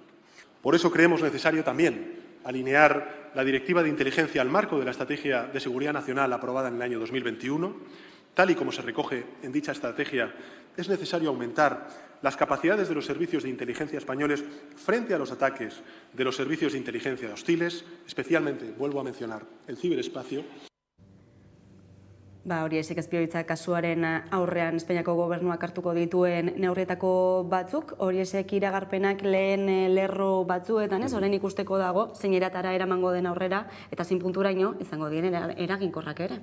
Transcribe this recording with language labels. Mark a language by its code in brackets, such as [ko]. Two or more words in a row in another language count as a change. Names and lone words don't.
[es] Por eso creemos necesario también alinear la Directiva de Inteligencia al marco de la Estrategia de Seguridad Nacional aprobada en el año 2021. Tal y como se recoge en dicha estrategia, es necesario aumentar las capacidades de los servicios de inteligencia españoles frente a los ataques de los servicios de inteligencia hostiles, especialmente, vuelvo a mencionar, el ciberespacio. [eu] Horiexek espioitza kasuaren aurrean Espainiako gobernuak hartuko dituen neurrietako batzuk, horiexek iragarpenak lehen lerro batzuetan, orain ikusteko dago, zein eratara eramango den aurrera, eta zein punturaino izango diren eraginkorrak ere.